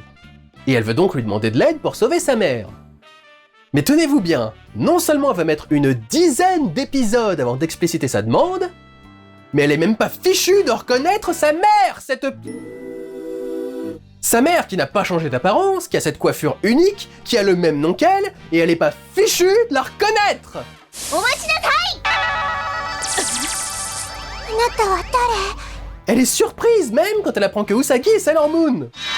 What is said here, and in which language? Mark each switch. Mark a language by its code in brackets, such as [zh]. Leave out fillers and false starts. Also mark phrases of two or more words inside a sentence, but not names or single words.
[fr] Et elle veut donc lui demander de l'aide pour sauver sa mère. Mais tenez-vous bien, non seulement elle va mettre une dizaine d'épisodes avant d'expliciter sa demande, mais elle est même pas fichue de reconnaître sa mère, cette... Sa mère qui n'a pas changé d'apparence, qui a cette coiffure unique, qui a le même nom qu'elle, et elle est pas fichue de la reconnaître! [ja] お待ちなさい。あなたは誰？ [fr] Elle est surprise même quand elle apprend que Usagi est Sailor Moon!